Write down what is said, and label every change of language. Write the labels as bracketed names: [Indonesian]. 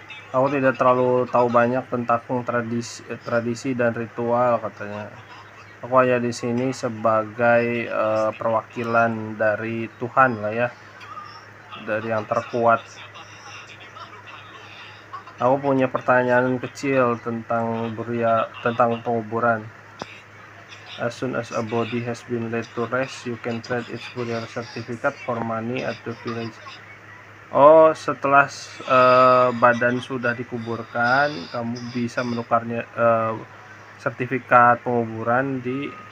[Indonesian] Aku tidak terlalu tahu banyak tentang tradisi dan ritual katanya. Aku hanya di sini sebagai perwakilan dari Tuhan lah ya, dari yang terkuat. Aku punya pertanyaan kecil tentang penguburan. [English] As soon as a body has been laid to rest, you can trade its burial certificate for money at the village. [Indonesian] Oh, setelah badan sudah dikuburkan, kamu bisa menukarnya sertifikat penguburan di